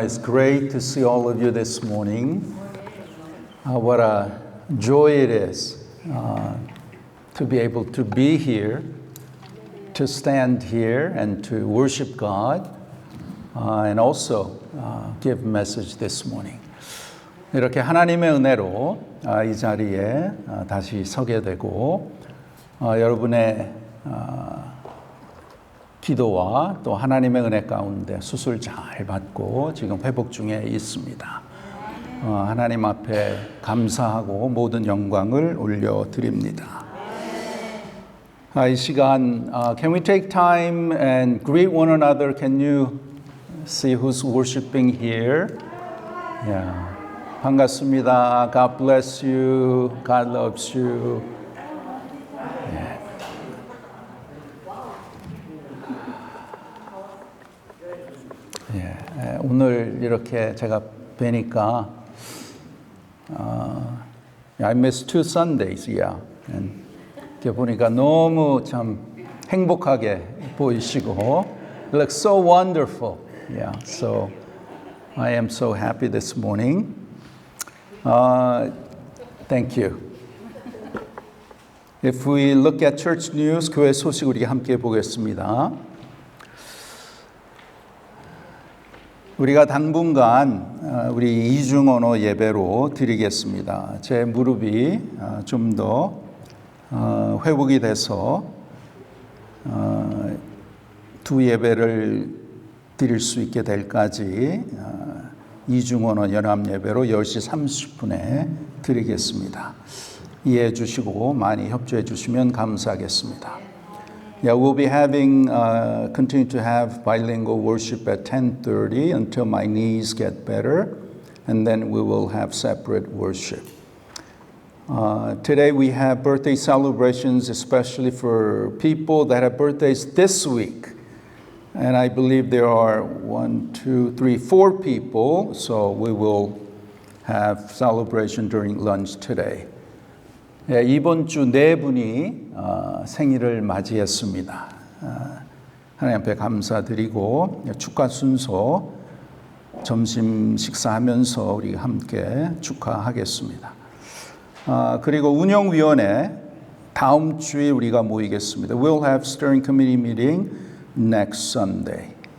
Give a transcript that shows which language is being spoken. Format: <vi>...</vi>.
<en>It's great to see all of you this morning. What a joy it is to be able to be here, to stand here and to worship God, and also give message this morning.</en> <ko>이렇게 하나님의 은혜로 이 자리에 다시 서게 되고 여러분의 기도와 또 하나님의 은혜 가운데 수술 잘 받고 지금 회복 중에 있습니다. 하나님 앞에 감사하고 모든 영광을 올려드립니다. 이 시간,</ko> <en>can we take time and greet one another? Can you see who's worshiping here? Yeah.</en> <ko>반갑습니다.</ko> <en>God bless you. God loves you.</en> <ko>오늘 이렇게 제가 뵈니까</ko> <en>I missed 2 Sundays, yeah.</en> <ko>이렇게 보니까 너무 참 행복하게 보이시고</ko> <en>you look so wonderful, yeah. So I am so happy this morning. Thank you. If we look at church news,</en> <ko>교회 소식 우리 함께 보겠습니다. 우리가 당분간 우리 이중 언어 예배로 드리겠습니다. 제 무릎이 좀 더 회복이 돼서 두 예배를 드릴 수 있게 될까지 이중 언어 연합 예배로 10시 30분에 드리겠습니다. 이해해 주시고 많이 협조해 주시면 감사하겠습니다.</ko> <en>Yeah, we'll be having, continue to have bilingual worship at 10:30 until my knees get better, and then we will have separate worship. Today we have birthday celebrations, especially for people that have birthdays this week. And I believe there are 4 people, so we will have celebration during lunch today.</en> <ko>네, 이번 주 4분이 생일을 맞이했습니다. 하나님 앞에 감사드리고 축하 순서 점심 식사하면서 우리 함께 축하하겠습니다. 그리고 운영위원회 다음 주에 우리가 모이겠습니다.</ko> <en>We'll have steering committee meeting next Sunday.</en>